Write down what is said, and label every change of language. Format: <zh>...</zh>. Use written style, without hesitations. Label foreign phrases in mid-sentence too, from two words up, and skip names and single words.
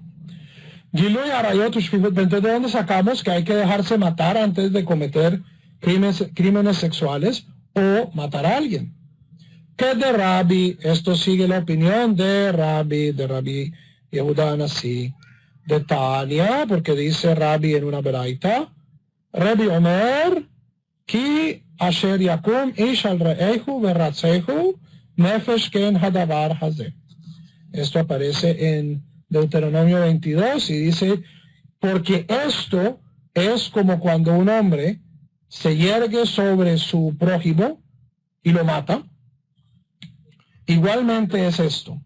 <he>גילוי עריות ושפיכות,</he> <es>entonces ¿de dónde sacamos que hay que dejarse matar antes de cometer crímenes sexuales o matar a alguien? Que de Rabbi, esto sigue la opinión de Rabbi Yehuda Anasi,</es> <he>דתניא,</he> <es>porque dice Rabbi en una beraita, Rabbi Omer,</es> <he>כי כאשר יקום איש על רעהו ורצחו נפש כן הדבר הזה.</he> <es>Esto aparece en Deuteronomio 22 y dice, porque esto es como cuando un hombre se yergue sobre su prójimo y lo mata. Igualmente es esto.</es>